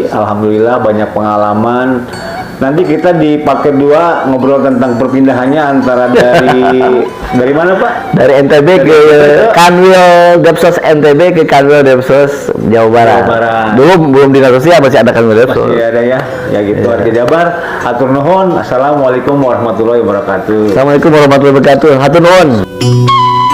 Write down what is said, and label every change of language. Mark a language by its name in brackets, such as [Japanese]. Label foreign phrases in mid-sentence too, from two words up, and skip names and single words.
[Indonesian] Alhamdulillah banyak pengalaman. Nanti kita di part kedua ngobrol tentang perpindahannya antara dari mana Pak? Dari NTB ke Kanwil Depsos, NTB ke Kanwil Depsos Jawa Barat. Dulu belum dinegosiasi, masih ada Kanwil Depsos. Masih ada ya. Ya gitu warga Jabar. [Sundanese] Hatur nuhun. [Arabic] السلام عليكم ورحمة الله وبركاته. السلام عليكم ورحمة الله وبركاته. [Sundanese] Hatur nuhun.